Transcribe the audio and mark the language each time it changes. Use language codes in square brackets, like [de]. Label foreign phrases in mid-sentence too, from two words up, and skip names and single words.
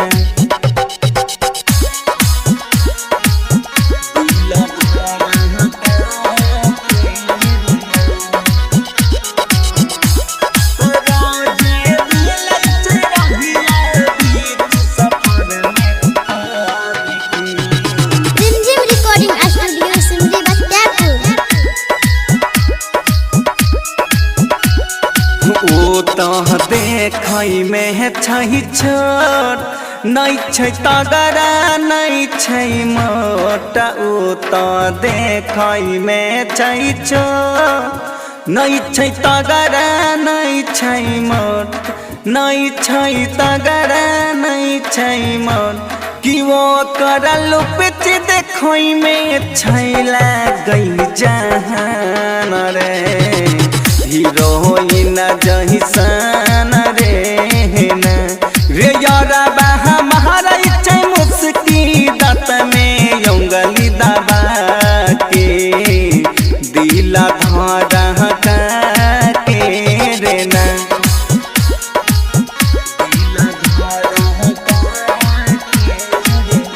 [mai] दिला धरा तरोजे मिलै छै रहिया बीच सफर में आबि के [en] Zimzim Recording Studio Simri Batyapur. [mai] ओ तह देखै में छै छोट नहीं छै तगड़ा नहीं छै मोटा ओ तह देखै में छै छोट नहीं छै तगड़ा नहीं छै मोट नहीं छै तगड़ा नहीं छै मोट कि वो करल पिच देखै में छै लागै जहान रे हीरोइन जहिसन रे ना रे यारा बा हमारा इच्छे मुस्की दांत में उंगली दबा के दिला धरा के रे ना दिला धरा के रे